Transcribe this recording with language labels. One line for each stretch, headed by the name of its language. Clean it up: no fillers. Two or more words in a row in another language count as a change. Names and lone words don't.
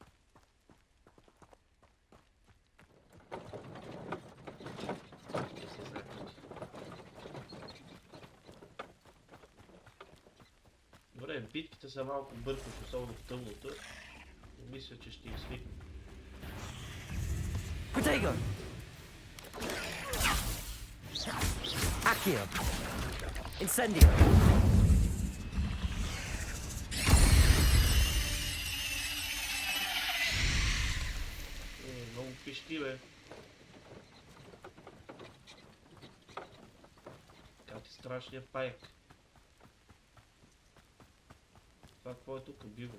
Bulgarian: Добре, битките са малко бъркаш, особено в тъмното. Но мисля, че ще свикна. Protego! Accio! Incendio! Много пищи, бе. Как ти страшния паяк. Това какво е тук? Биво.